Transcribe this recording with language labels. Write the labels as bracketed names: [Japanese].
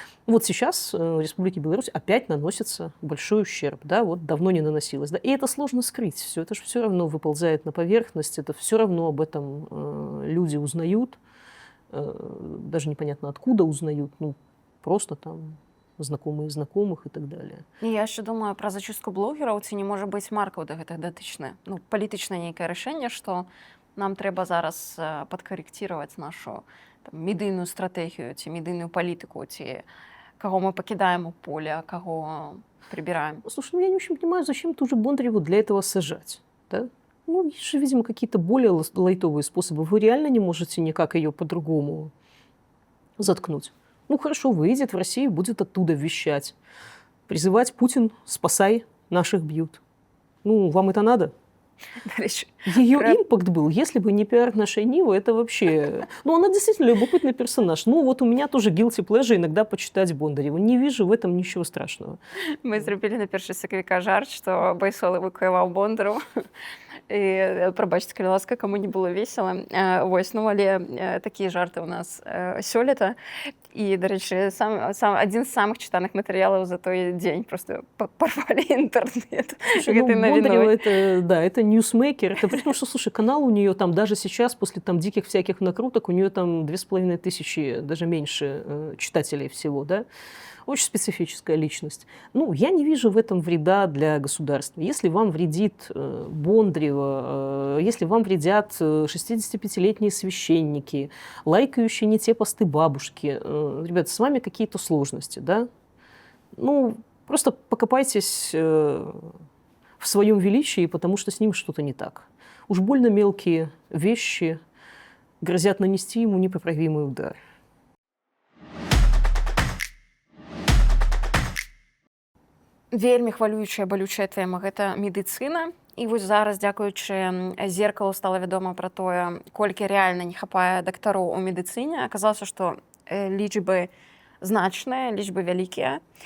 [Russian] Вот сейчас в Республике Беларусь опять наносится большой ущерб, да, вот давно не наносилось, да, и это сложно скрыть, все это же все равно выползает на поверхность, это все равно об этом люди узнают, даже непонятно откуда узнают, ну, просто там знакомые знакомых и так далее. [Belarusian] І я ще думаю про зачистку блогераў, ці не можа быць маркаў да гэтых датычны. Ну, палітычнае нейкае рашэнне, што нам трэба зараз падкарэкціраваць нашу там, медыйную стратэгію ці медыйную палітыку, ці каго мы пакідаем у поле, каго прибираем. [Russian] Слушай, ну я не очень понимаю, зачем ту же Бондареву для этого сажать, да? Ну, есть же, видимо, какие-то более лайтовые способы. Вы реально не можете никак ее по-другому заткнуть. Ну, хорошо, выйдет в Россию, будет оттуда вещать. Призывать: Путин, спасай, наших бьют. Ну, вам это надо? [Ukrainian] До речі, [Russian] Ее импакт был, если бы не пиар нашей Нивы, это вообще... Ну, она действительно любопытный персонаж. Ну, вот у меня тоже [English] guilty pleasure [Russian] иногда почитать Бондареву. Не вижу в этом ничего страшного. [Belarusian] ми зробили на 1 сакавіка жарт, што Байсол эвакуяваў Бондару. І прабачце, калі ласка, каму не было весела. Вось, ну, але такія жарты ў нас сёлета. І, дарэчы, адзін з самых чытаных матэрыялаў за той дзень. [Russian] Просто порвали интернет. Слушай, ну, Бондарева это, да, это ньюсмейкер. Это при том, что, слушай, канал у нее там даже сейчас, после там диких всяких накруток, у нее там 2500, даже меньше читателей всего, да. Очень специфическая личность. Ну, я не вижу в этом вреда для государства. Если вам вредит Бондарева, если вам вредят 65-летние священники, лайкающие не те посты бабушки, ребята, с вами какие-то сложности, да? Ну, просто покопайтесь в своем величии, потому что с ним что-то не так. Уж больно мелкие вещи грозят нанести ему непоправимый удар. [Belarusian] Вельмі хвалюючая, балючая тэма – гэта медыцына. І вось зараз, дзякуючы «Зеркалу», стала вядома пра тое, колькі рэальна не хапае дактароў у медыцыне. Аказалася, што лічбы значныя, лічбы вялікія.